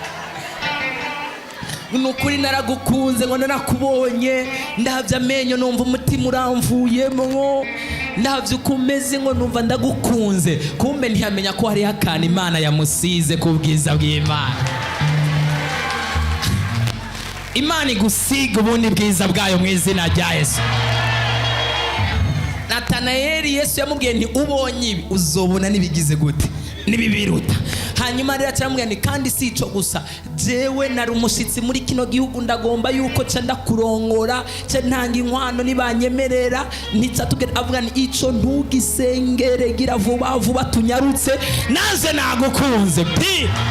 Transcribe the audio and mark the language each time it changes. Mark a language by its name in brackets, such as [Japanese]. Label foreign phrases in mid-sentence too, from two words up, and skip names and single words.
[Rundi] Nukuri naragukunze ngo narakubonye, ndavye amenyo numva umutima uramvuyemo, ndavye ukumeze ngo numva ndagukunze. Kumbe ntiyamenya ko hari akana Imana yamusize ku bwiza bw'Imana. Imana igusiga ubundi bwiza bwayo mu izina rya Yesu. Natanayeli Yesu yamubwiye nti ubonye ibi uzobona nibigize gute nibibiruta. Hanyuma rero aramubwira nti kandi si ico gusa, jewe nari umushitsi muri kino gihugu, ndagomba yuko ca ndakurongora ca ntanga inkwano nibanyemerera nica tugera. Avuga nti ico ntugisengere, gira vuba vuba tunyarutse naze nagukunze pi.